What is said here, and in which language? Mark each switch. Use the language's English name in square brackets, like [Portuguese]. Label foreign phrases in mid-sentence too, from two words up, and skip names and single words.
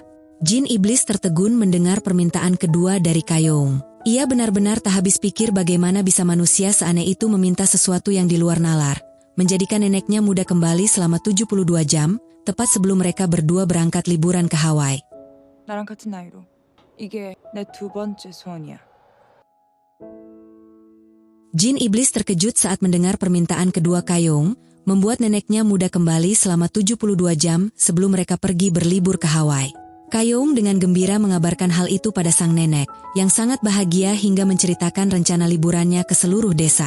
[Indonesian] Jin iblis tertegun mendengar permintaan kedua dari Kayong. Ia benar-benar tak habis pikir bagaimana bisa manusia seaneh itu meminta sesuatu yang di luar nalar, menjadikan neneknya muda kembali selama 72 jam, tepat sebelum mereka berdua berangkat liburan ke Hawaii. [Korean] 나랑 같은 나이로. 이게 내 두 번째 소원이야. [Indonesian] Jin iblis terkejut saat mendengar permintaan kedua Kayong, membuat neneknya muda kembali selama 72 jam sebelum mereka pergi berlibur ke Hawaii. Kayong dengan gembira mengabarkan hal itu pada sang nenek, yang sangat bahagia hingga menceritakan rencana liburannya ke seluruh desa.